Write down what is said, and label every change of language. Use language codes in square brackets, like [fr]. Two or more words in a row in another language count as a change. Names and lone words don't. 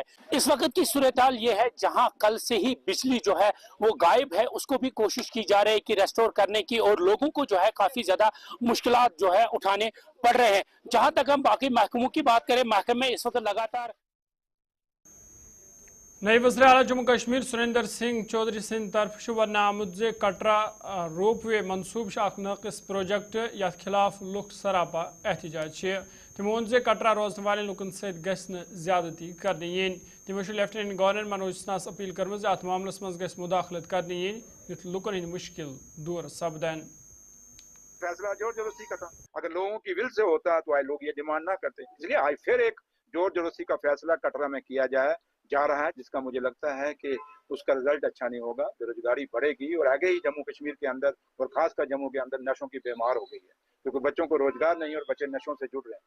[hi] इस वक्त की सूरत हाल ये है, जहां कल से ही बिजली जो है वो गायब है, उसको भी कोशिश की जा रही है कि रेस्टोर करने की, और लोगों को जो है काफी ज्यादा मुश्किलात जो है उठाने पड़ रहे हैं। जहां तक हम बाकी महकमों की बात करें, महकमे इस वक्त लगातार [ks] नई वज़ीर आला जम्मू कश्मीर सुरेंद्र सिंह चौधरी सिंध तरफ वन आमुद जे कटरा रोप वे मनसूब नाकिस प्रोजेक्ट यथ खिलाफ लुक सरापा एहतजाज। तमो वोन जे कटरा रोजन वाले लुकन सत ज्यादती करने यीन। तमो लेफ्टिनेंट गवर्नर मनोज सिन्हास अपील कर अत मामलस मज गस मुदाखलत करने यीन युथ लुकन हिंद मुश्किल दूर सपदन। [hi] फैसला जोर जबरदस्ती का था, अगर लोगों की विल से होता तो लोग ये डिमांड ना करते। इसलिए आज फिर एक जोर जबरदस्ती का फैसला कटरा में किया जा रहा है, जिसका मुझे लगता है कि उसका रिजल्ट अच्छा नहीं होगा। बेरोजगारी बढ़ेगी और आगे ही जम्मू कश्मीर के अंदर और खासकर जम्मू के अंदर नशों की बीमार हो गई है, क्योंकि बच्चों को रोजगार नहीं और बच्चे नशों से जुड़ रहे हैं।